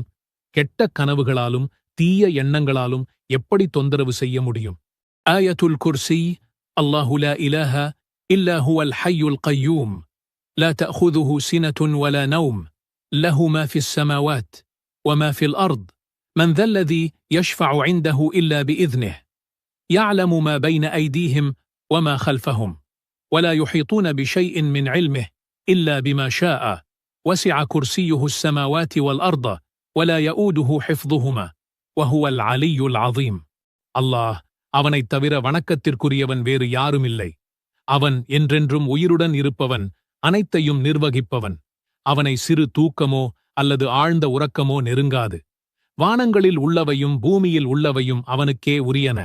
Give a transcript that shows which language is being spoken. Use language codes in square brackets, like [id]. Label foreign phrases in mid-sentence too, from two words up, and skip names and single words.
[ta] கெட்ட கனவுகளாலும் தீய எண்ணங்களாலும் எப்படி தொந்தரவு செய்ய முடியும்? [ar] آية الكرسي. الله لا إله إلا هو الحي القيوم لا تأخذه سنة ولا نوم له ما في السماوات وما في الأرض من ذا الذي يشفع عنده إلا بإذنه يعلم ما بين أيديهم وما خلفهم ولا يحيطون بشيء من علمه إلا بما شاء وسع كرسيه السماوات والأرض ولا يؤوده حفظهما وهو العلي العظيم. [ta] அல்லாஹ், அவனைத் தவிர வணக்கத்திற்குரியவன் வேறு யாருமில்லை. அவன் என்றென்றும் உயிருடன் இருப்பவன், அனைத்தையும் நிர்வகிப்பவன். அவனை சிறு தூக்கமோ அல்லது ஆழ்ந்த உறக்கமோ நெருங்காது. வானங்களில் உள்ளவையும் பூமியில் உள்ளவையும் அவனுக்கே உரியன.